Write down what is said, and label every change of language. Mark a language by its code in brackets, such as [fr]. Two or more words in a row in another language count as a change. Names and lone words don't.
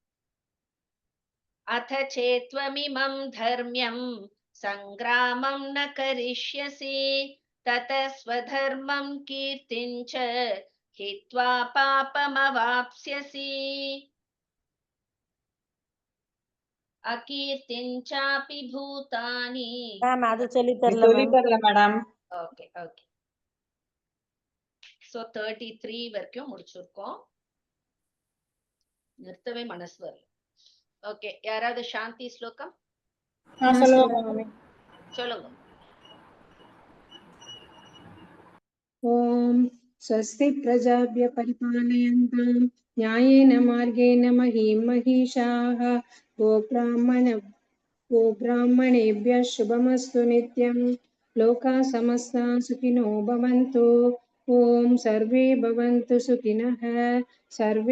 [sa] अथ चेत्त्वमिमं धर्म्यं सङ्ग्रामं न करिष्यसि ततः स्वधर्मं कीर्तिं च हित्वा पापमवाप्स्यसि अकीर्तिं चापि भूतानि [ta] மேம் அது சொல்லி இது தரல சொல்லி மேம். தரல மேடம். [en] okay okay so [ta] 33 வரைக்கும் முடிச்சிருக்கோம். நிறுத்தவே மனசு வரல. ஓகே யாராவது சாந்தி ஸ்லோகம் சொல்லுங்க. [sa] ॐ स्वस्ति प्रजाभ्य परिपालयन्तां न्यायेन मार्गेण महीं महिषाः गोब्राह्मणेभ्यः शुभमस्तु नित्यं लोकाः समस्ताः सुखिनो भवन्तु ॐ सर्वे भवन्तु सुखिनः सर्वे